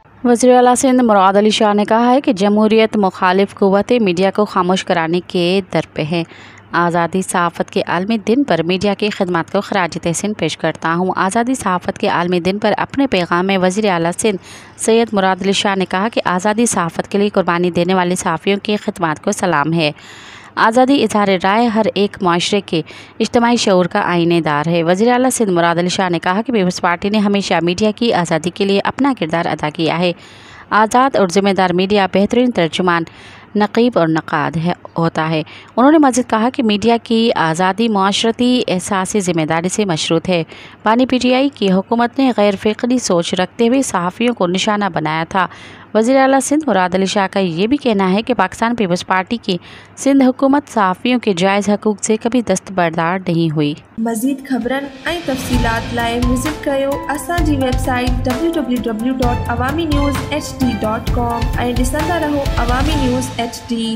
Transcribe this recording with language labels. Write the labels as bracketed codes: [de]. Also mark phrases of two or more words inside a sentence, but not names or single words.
[ur] وزیر اعلیٰ سندھ مراد علی شاہ نے کہا ہے کہ جمہوریت مخالف قوتیں میڈیا کو خاموش کرانے کے درپے ہیں. آزادی صحافت کے عالمی دن پر میڈیا کی خدمت کو خراج تحسین پیش کرتا ہوں. آزادی صحافت کے عالمی دن پر اپنے پیغام میں وزیر اعلیٰ سندھ سید مراد علی شاہ نے کہا کہ آزادی صحافت کے لیے قربانی دینے والے صحافیوں کی خدمت کو سلام ہے. آزادی اظہار رائے ہر ایک معاشرے کے اجتماعی شعور کا آئینہ دار ہے. وزیر اعلیٰ سندھ مراد علی شاہ نے کہا کہ پیپلز پارٹی نے ہمیشہ میڈیا کی آزادی کے لیے اپنا کردار ادا کیا ہے. آزاد اور ذمہ دار میڈیا بہترین ترجمان، نقیب اور نقاد ہوتا ہے. انہوں نے مزید کہا کہ میڈیا کی آزادی معاشرتی احساسی ذمہ داری سے مشروط ہے. بانی PTI کی حکومت نے غیر فکری سوچ رکھتے ہوئے صحافیوں کو نشانہ بنایا تھا. وزیر اعلیٰ سندھ مراد علی شاہ کا یہ بھی کہنا ہے کہ پاکستان پیپلز پارٹی کی سندھ حکومت صحافیوں کے جائز حقوق سے کبھی دستبردار نہیں ہوئی. [sd] मज़ीद ख़बरन ऐं तफ़सीलात लाइ विज़िट कयो असांजी वेबसाइट www.awamiNewsHD.com ऐं ॾिसंदा रहो अवामी न्यूज़ HD।